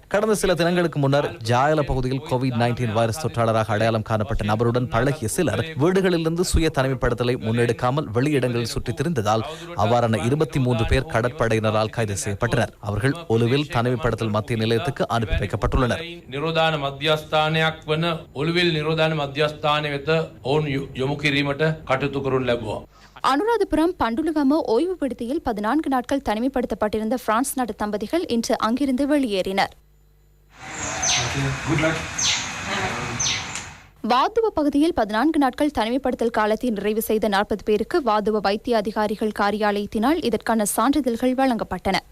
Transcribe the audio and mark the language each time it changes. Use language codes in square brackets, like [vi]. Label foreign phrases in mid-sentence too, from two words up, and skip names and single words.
[ta] கடந்த சில தினங்களுக்கு முன்னர் ஜாயல பகுதியில் COVID-19 வைரஸ் தொற்றாளராக அடையாளம் காணப்பட்ட நபருடன் பழகிய சிலர் வீடுகளிலிருந்து சுய தனிமைப்படுத்தலை முன்னெடுக்காமல் வெளியிடங்களில் சுற்றித் திரிந்ததால் அவ்வாறான 23 பேர் கடற்படையினரால் கைது செய்யப்பட்டனர். அவர்கள் ஒலுவில் தனிமைப்படுத்தல் மத்திய நிலையத்துக்கு அனுப்பி வைக்கப்பட்டுள்ளனர். [si] ස්ථානයක් වන ඔළුවිල් නිරෝධාන මධ්‍යස්ථානය වෙත ඔවුන් යොමු කිරීමට කටයුතු කරනු ලැබුවා. [ta] அனுராதபுரம் பண்டுலுகம ஓய்வு விடுதியில் 14 நாட்கள் தனிமைப்படுத்தப்பட்டிருந்த பிரான்ஸ் நாட்டு தம்பதிகள் இன்று அங்கிருந்து வெளியேறினர். வாதுவ பகுதியில் 14 நாட்கள் தனிமைப்படுத்தல் காலத்தை நிறைவு செய்த 40 பேருக்கு வாதுவ வைத்திய அதிகாரிகள் காரியாலயத்தினால் இதற்கான சான்றிதழ்கள் வழங்கப்பட்டன.